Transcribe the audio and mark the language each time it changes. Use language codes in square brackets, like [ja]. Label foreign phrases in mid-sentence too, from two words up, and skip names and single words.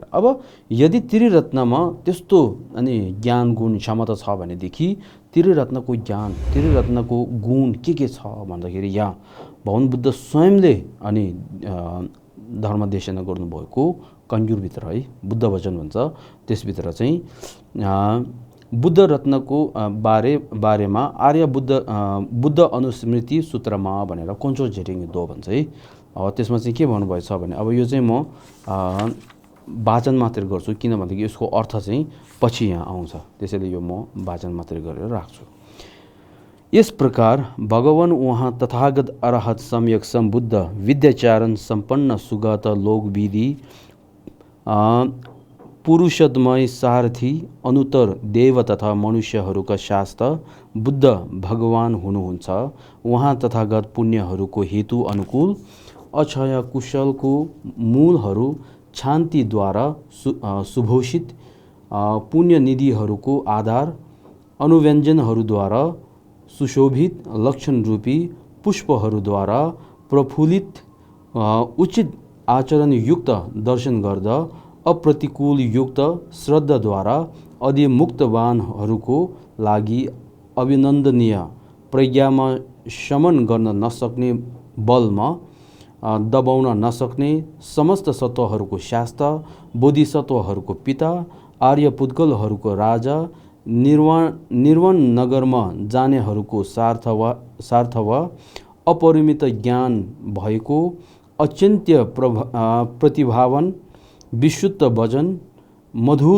[ne] अब यदि त्रिरत्नमा त्यस्तो अनि ज्ञान गुण क्षमता छ भनेदेखि त्रिरत्नको ज्ञान त्रिरत्नको गुण के छ भन्दाखेरि यहाँ भगवान बुद्ध स्वयंले अनि धर्मदेशना गर्नुभएको कन्जुरभित्र है बुद्ध वचन भन्छ त्यसभित्र चाहिँ बुद्ध रत्नको बारेमा आर्य बुद्ध अनुस्मृति सूत्रमा भनेर [bo] དཀོན་མཆོག་རྗེས་དྲན་མདོ [ne] भन्छ है। त्यसमा चाहिँ के भन्नुभएछ भने अब यो चाहिँ म वाचन मात्र गर्छु किनभनेदेखि यसको अर्थ चाहिँ पछि यहाँ आउँछ, त्यसैले यो म वाचन मात्र गरेर राख्छु। यस प्रकार भगवान उहाँ तथागत अरहत सम्यक सम्बुद्ध विद्याचारण सम्पन्न सुगत लोकविधि पुरुषोत्तमय सारथी अनुत्तर देव तथा मनुष्यहरूका शास्त्र बुद्ध भगवान हुनुहुन्छ। उहाँ तथागत पुण्यहरूको हेतु अनुकूल अक्षय कुशलको मूलहरू शान्तिद्वारा सुभूषित पुण्यनिधिहरूको आधार अनुव्यञ्जनहरूद्वारा सुशोभित लक्षण रूपी पुष्पहरूद्वारा प्रफुल्लित उचित आचरणयुक्त दर्शन गर्दा अप्रतिकूल युक्त श्रद्धाद्वारा अधिमुक्तवानहरूको लागि अभिनन्दनीय प्रज्ञामा शमन गर्न नसक्ने बलमा दबाउन नसक्ने समस्त सत्वहरूको शास्त्र, बोधिसत्वहरूको पिता, आर्य पुद्गलहरूको राजा, निर्वाण नगरमा जानेहरूको सार्थवा, अपरिमित ज्ञान भएको, अचिन्त्य प्रतिभावान, विशुद्ध वचन, मधुर